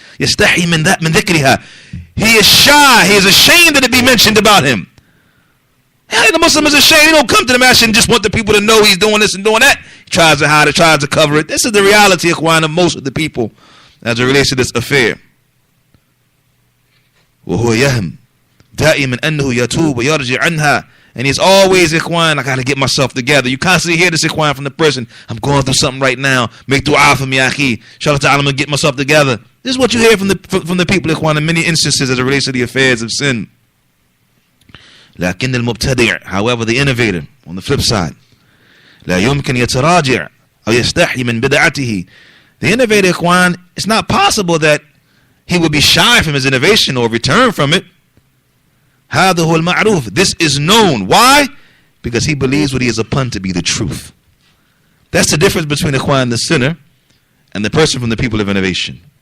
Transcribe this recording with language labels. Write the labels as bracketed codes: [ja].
[ar] يستحي من ذكرها. [en] He is shy. He is ashamed that it be mentioned about him. Hey, the Muslim is ashamed. He don't come to the masjid and just want the people to know he's doing this and doing that. He tries to hide it, tries to cover it. This is the reality, of most of the people as it relates to this affair. [ar] وهو يهم دائما أنه يتوب ويرجع عنها. [en] And he's always, I got to get myself together. You constantly hear this, from the person. I'm going through something right now. Make dua for me, akhi. Inshallah ta'ala, I'm going to get myself together. This is what you hear from the people, in many instances as it relates to the affairs of sin. [ar] لكن المبتدع, [en] however, the innovator, on the flip side, [ar] لا يمكن يتراجع أو يستحي من بدعته. [en] The innovator, it's not possible that he would be shy from his innovation or return from it. [ar] هذا هو المعروف. [en] This is known. Why? Because he believes what he is upon to be the truth. That's the difference between the sinner and the person from the people of innovation.